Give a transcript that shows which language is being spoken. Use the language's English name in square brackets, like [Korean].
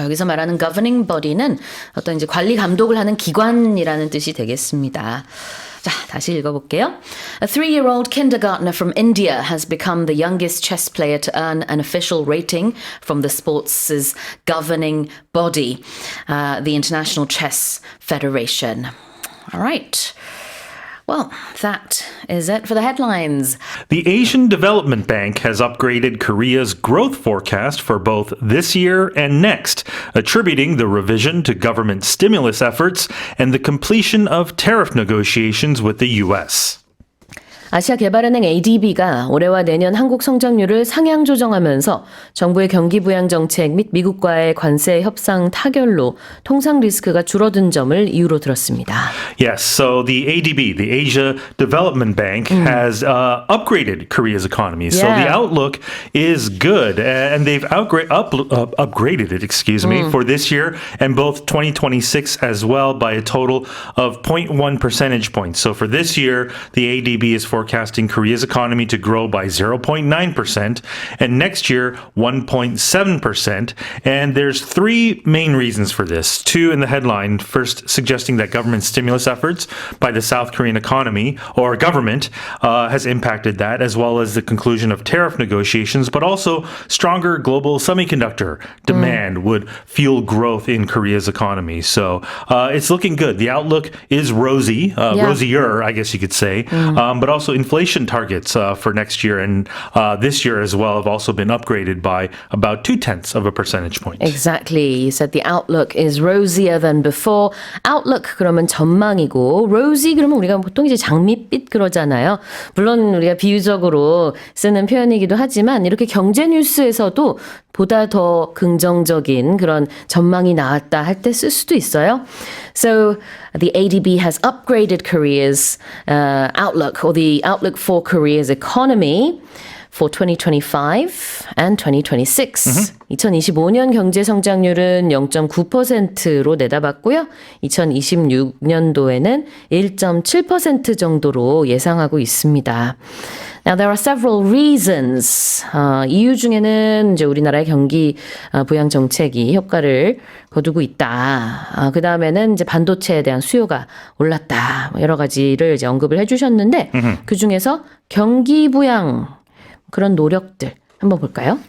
[Korean] 여기서 말하는 governing body는 어떤 이제 관리 감독을 하는 기관이라는 뜻이 되겠습니다. 자, 다시 읽어볼게요. [English] A 3-year-old kindergartner from India has become the youngest chess player to earn an official rating from the sports' governing body, the International Chess Federation. All right. Well, that is it for the headlines. The Asian Development Bank has upgraded Korea's growth forecast for both this year and next, attributing the revision to government stimulus efforts and the completion of tariff negotiations with the U.S. [Korean] 아시아개발은행 ADB가 올해와 내년 한국 성장률을 상향 조정하면서 정부의 경기 부양 정책 및 미국과의 관세 협상 타결로 통상 리스크가 줄어든 점을 이유로 들었습니다. [English] Yes, so the ADB, the Asia Development Bank, has upgraded Korea's economy. So the outlook is good, and they've upgraded it, for this year and both 2026 as well by a total of 0.1 percentage points. So for this year, the ADB is forecasting Korea's economy to grow by 0.9% and next year 1.7%. And there's three main reasons for this. Two in the headline, first suggesting that government stimulus efforts by the South Korean economy or government has impacted that, as well as the conclusion of tariff negotiations, but also stronger global semiconductor demand would fuel growth in Korea's economy. So it's looking good. The outlook is rosy, rosier, I guess you could say, but also also inflation targets for next year and this year as well have also been upgraded by about 0.2 of a percentage point. Exactly. You said the outlook is rosier than before. [Korean] Outlook 그러면 전망이고 rosy 그러면 우리가 보통 이제 장밋빛 그러잖아요. 물론 우리가 비유적으로 쓰는 표현이기도 하지만 이렇게 경제 뉴스에서도 보다 더 긍정적인 그런 전망이 나왔다 할 때 쓸 수도 있어요. [English] So the ADB has upgraded Korea's outlook or the outlook for Korea's economy for 2025 and 2026. [Korean] 2025년 경제 성장률은 0.9%로 내다봤고요. 2026년도에는 1.7% 정도로 예상하고 있습니다. [English] Now there are several reasons. [Korean] 이유 중에는 이제 우리나라의 경기 부양 정책이 효과를 거두고 있다. 그 다음에는 이제 반도체에 대한 수요가 올랐다. 여러 가지를 이제 언급을 해주셨는데 그 중에서 경기 부양 그런 노력들 한번 볼까요?